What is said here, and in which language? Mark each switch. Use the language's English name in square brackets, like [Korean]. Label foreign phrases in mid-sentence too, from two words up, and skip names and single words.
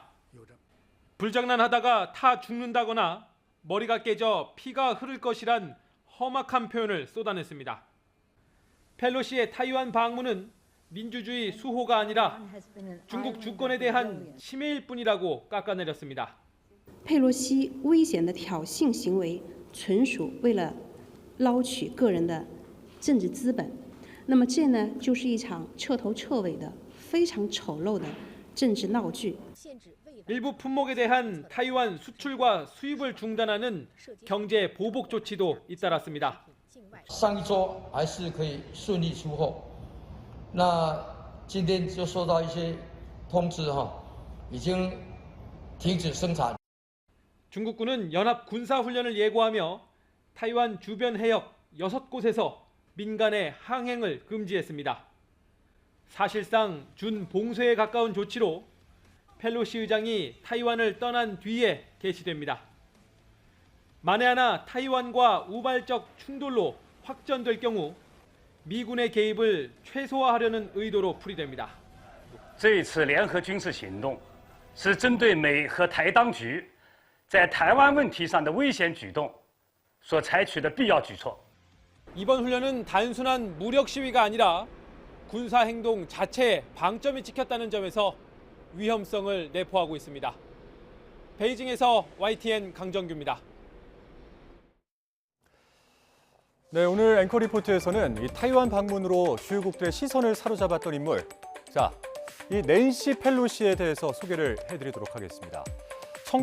[Korean] 불장난하다가 타 죽는다거나 머리가 깨져 피가 흐를 것이란 험악한 표현을 쏟아냈습니다. 펠로시의 타이완 방문은 민주주의 수호가 아니라 중국 주권에 대한 침해일 뿐이라고 깎아내렸습니다. [Chinese] 佩洛西危险的挑衅行为纯属为了捞取个人的政治资本，那么这呢就是一场彻头彻尾的非常丑陋的政治闹剧。 [Korean] 일부 품목에 대한 타이완 수출과 수입을 중단하는 경제 보복 조치도 잇따랐습니다. [Chinese] 上一周还是可以顺利出货。那今天就收到一些通知已经停止生产。 [Korean] 중국군은 연합 군사훈련을 예고하며 타이완 주변 해역 6곳에서 민간의 항행을 금지했습니다. 사실상 준봉쇄에 가까운 조치로 펠로시 의장이 타이완을 떠난 뒤에 개시됩니다. 만에 하나 타이완과 우발적 충돌로 확전될 경우 미군의 개입을 최소화하려는 의도로 풀이됩니다. [Chinese] 这一次联合军事行动是针对美和台当局在台湾问题上的危险举动所采取的必要举措. [Korean] 이번 훈련은 단순한 무력 시위가 아니라 군사 행동 자체에 방점이 찍혔다는 점에서 위험성을 내포하고 있습니다. 베이징에서 YTN 강정규입니다. 네, 오늘 앵커 리포트에서는 이 타이완 방문으로 주요국들의 시선을 사로잡았던 인물, 자, 이 낸시 펠로시에 대해서 소개를 해드리도록 하겠습니다.